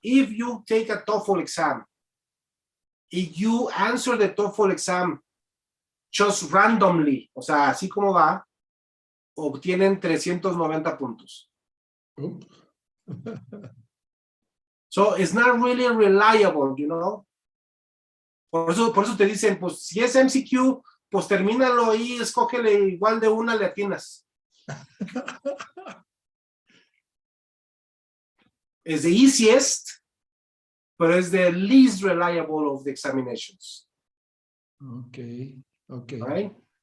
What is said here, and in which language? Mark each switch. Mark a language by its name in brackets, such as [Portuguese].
[English] If you take a TOEFL exam, if you answer the TOEFL exam just randomly, [Spanish] o sea, así como va, [English] obtienen 390 puntos. So it's not really reliable, you know. [Spanish] Por eso te dicen, pues si es MCQ, pues termínalo ahí, escógele igual de una, le atinas. [English] It's the easiest, but it's the least reliable of the examinations. Okay, okay. Right?